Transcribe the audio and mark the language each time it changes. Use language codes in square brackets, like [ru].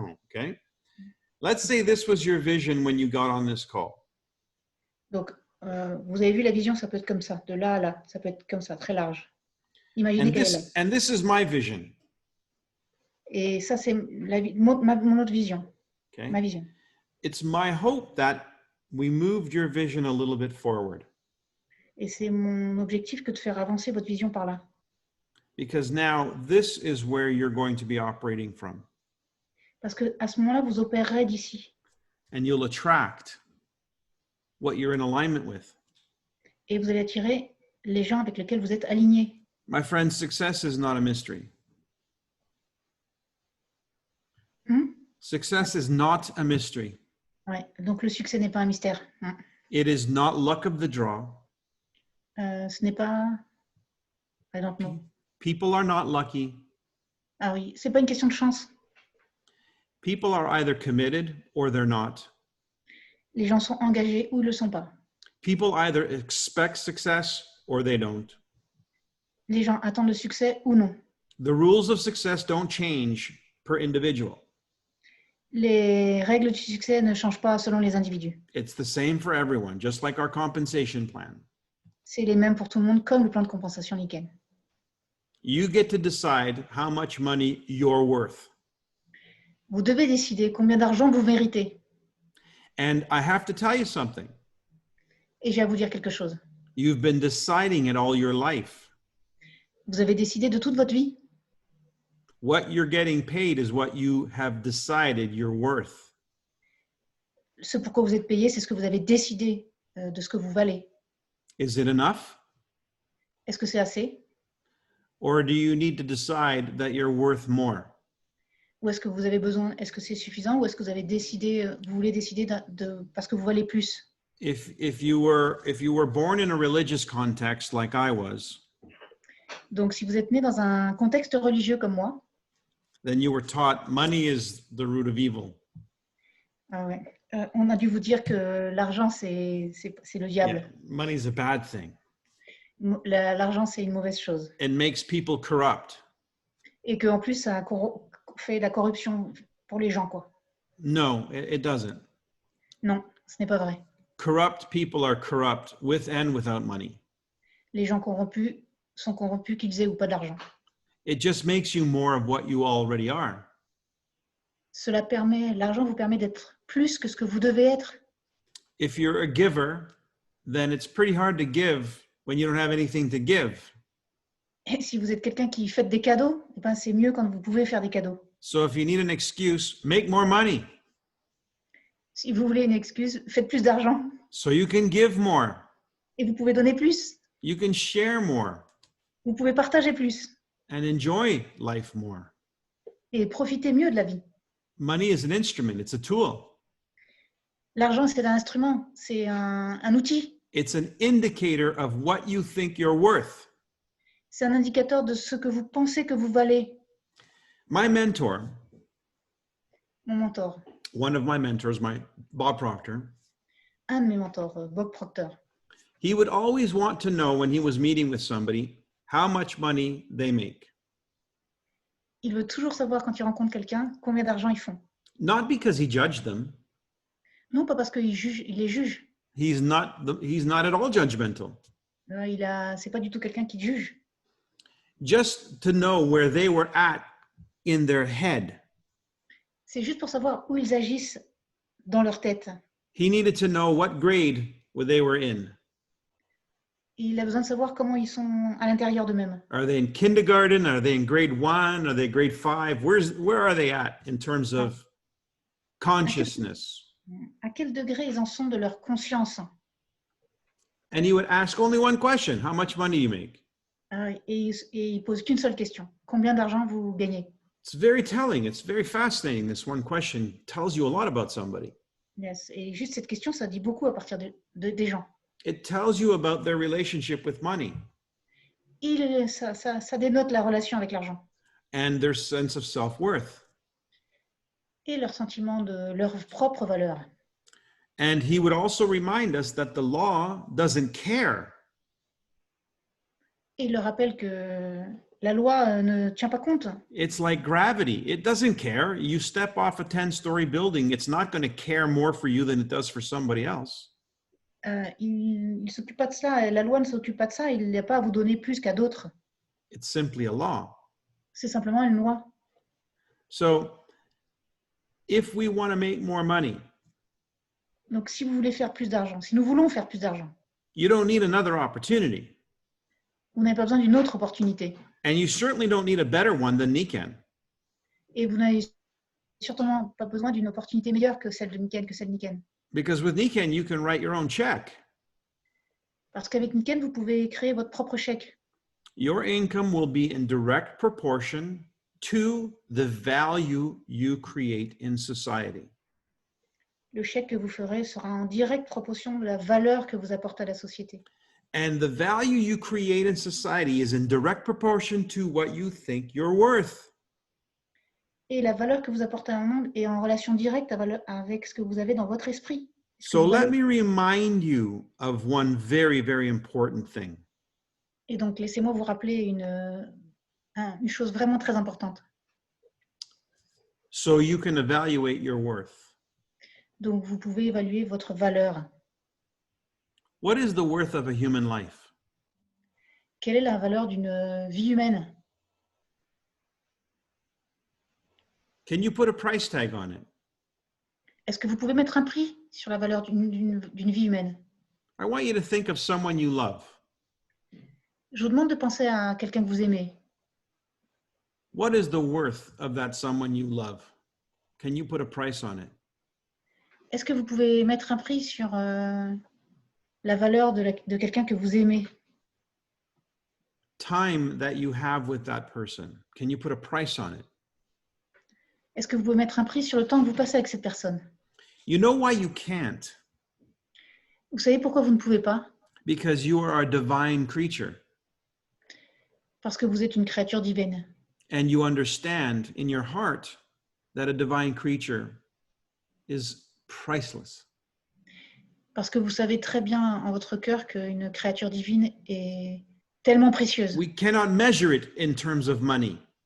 [en] Okay. Let's say this was your vision when you got on this call. [fr] Donc, vous avez vu la vision, ça peut être comme ça, de là à là, ça peut être comme ça, très large. Imaginez qu'elle est là. [en] And this is my vision. [fr] Et ça, c'est mon autre vision, [en] Okay. [fr] ma vision. [en] It's my hope that we moved your vision a little bit forward. [fr] Et c'est mon objectif que de faire avancer votre vision par là. [en] Because now this is where you're going to be operating from. [fr] Parce qu'à ce moment-là, vous opérerez d'ici. [en] And you'll attract what you're in alignment with. [fr] Et vous allez attirer les gens avec lesquels vous êtes alignés. [en] My friend, success is not a mystery. Success is not a mystery. [fr] Ouais. Donc le succès n'est pas un mystère. [en] It is not luck of the draw. [fr] Ce n'est pas... [en] I don't know. People are not lucky. [fr] Ah oui, c'est pas une question de chance. [en] People are either committed or they're not. [fr] Les gens sont engagés ou ils le sont pas. [en] People either expect success or they don't. [fr] Les gens attendent le succès ou non. [en] The rules of success don't change per individual. [fr] Les règles du succès ne changent pas selon les individus. [en] It's the same for everyone, just like our compensation plan. [fr] C'est les mêmes pour tout le monde, comme le plan de compensation Niken. [en] You get to decide how much money you're worth. [fr] Vous devez décider combien d'argent vous méritez. [en] And I have to tell you something. [fr] Et j'ai à vous dire quelque chose. [en] You've been deciding it all your life. [fr] Vous avez décidé de toute votre vie. [en] What you're getting paid is what you have decided you're worth. [fr] Ce pourquoi vous êtes payé, c'est ce que vous avez décidé de ce que vous valez. [en] Is it enough? [fr] Est-ce que c'est assez? [en] Or do you need to decide that you're worth more? [fr] Ou est-ce que vous avez besoin, est-ce que c'est suffisant ou est-ce que vous avez décidé, vous voulez décider parce que vous valez plus? [en] If you were born in a religious context like I was, [fr] Donc si vous êtes né dans un contexte religieux comme moi, [en] then you were taught money is the root of evil. [fr] ah ouais, on a dû vous dire que l'argent c'est le diable. [en] Yeah, money is a bad thing. [fr] L'argent c'est une mauvaise chose. [en] It makes people corrupt. [fr] Et qu'en plus ça fait de la corruption pour les gens, quoi. [en] No, it doesn't. [fr] Non, ce n'est pas vrai. [en] Corrupt people are corrupt with and without money. [fr] Les gens corrompus sont corrompus qu'ils aient ou pas d'argent. [en] It just makes you more of what you already are. [fr] L'argent vous permet d'être plus que ce que vous devez être. [en] If you're a giver, then it's pretty hard to give when you don't have anything to give. [fr] Et si vous êtes quelqu'un qui fait des cadeaux, eh ben c'est mieux quand vous pouvez faire des cadeaux. [en] So if you need an excuse, make more money [fr] Si vous voulez une excuse, faites plus d'argent [en] so you can give more. [fr] et vous pouvez donner plus. [en] You can share more [fr] Vous pouvez partager plus [en] and enjoy life more. [fr] et profiter mieux de la vie. [en] Money is an instrument, it's a tool. [fr] L'argent, c'est un instrument, c'est un outil. [en] It's an indicator of what you think you're worth. [fr] C'est un indicateur de ce que vous pensez que vous valez. [en] My mentor, [fr] Mon mentor, [en] one of my mentors, Bob Proctor, [fr] un de mes mentors, Bob Proctor, [en] he would always want to know when he was meeting with somebody how much money they make. [fr] il veut toujours savoir quand il rencontre quelqu'un combien d'argent ils font. [en] Not because he judged them. [fr] Non, pas parce qu'il les juge. [en] He's not at all judgmental. [fr] C'est pas du tout quelqu'un qui juge. [en] Just to know where they were at in their head. [fr] C'est juste pour savoir où ils agissent dans leur tête. [en] He needed to know what grade they were in. [fr] Il a besoin de savoir comment ils sont à l'intérieur d'eux-mêmes. [en] Are they in kindergarten? Are they in grade 1? Are they grade 5? Where are they at in terms of consciousness? [fr] À quel degré ils en sont de leur conscience? [en] And he would ask only one question: how much money you make? [fr] Et il pose qu'une seule question: combien d'argent vous gagnez? [en] It's very telling. It's very fascinating. This one question tells you a lot about somebody. Yes. [fr] Et juste cette question, ça dit beaucoup à partir des gens. [en] It tells you about their relationship with money. [fr] ça dénote la relation avec l'argent [en] and their sense of self-worth. [fr] et leur sentiment de leur propre valeur. [en] And he would also remind us that the law doesn't care. [fr] Et il leur rappelle que la loi ne tient pas compte. [en] It's like gravity. It doesn't care. You step off a 10-story building, it's not going to care more for you than it does for somebody else. [fr] Il ne s'occupe pas de ça. La loi ne s'occupe pas de ça. Il n'y a pas à vous donner plus qu'à d'autres. [en] It's simply a law. [fr] C'est simplement une loi. [en] So if we want to make more money, [fr] Donc, si vous voulez faire plus d'argent, si nous voulons faire plus d'argent, [en] you don't need another opportunity. [fr] vous n'avez pas besoin d'une autre opportunité. [en] And you certainly don't need a better one than Nikan. [fr] Et vous n'avez certainement pas besoin d'une opportunité meilleure que celle de Niken, que celle de Niken. [en] Because with Nikan, you can write your own check. [fr] Parce qu'avec Niken, vous pouvez créer votre propre chèque. [en] Your income will be in direct proportion to the value you create in society. [fr] Le chèque que vous ferez sera en directe proportion de la valeur que vous apportez à la société. [en] And the value you create in society is in direct proportion to what you think you're worth. [fr] Et la valeur que vous apportez au monde est en relation directe avec ce que vous avez dans votre esprit. [en] So let me remind you of one very, very important thing. [fr] Et donc, laissez-moi vous rappeler une chose vraiment très importante. [en] So you can evaluate your worth. [fr] Donc, vous pouvez évaluer votre valeur. [en] What is the worth of a human life? [fr] Quelle est la valeur d'une vie humaine? [en] Can you put a price tag on it? [fr] Est-ce que vous pouvez mettre un prix sur la valeur d'une vie humaine? [en] I want you to think of someone you love. [fr] Je vous demande de penser à quelqu'un que vous aimez. [en] What is the worth of that someone you love? Can you put a price on it? [fr] Est-ce que vous pouvez mettre un prix sur la valeur de quelqu'un que vous aimez? [en] Time that you have with that person. Can you put a price on it? [fr] Est-ce que vous pouvez mettre un prix sur le temps que vous passez avec cette personne? [en] You know why you can't? [fr] Vous savez pourquoi vous ne pouvez pas? [en] Because you are a divine creature. [fr] Parce que vous êtes une créature divine. [en] And you understand in your heart that a divine creature is priceless. [fr] Parce que vous savez très bien en votre cœur qu'une créature divine est tellement précieuse. [en] We cannot measure it in terms of money.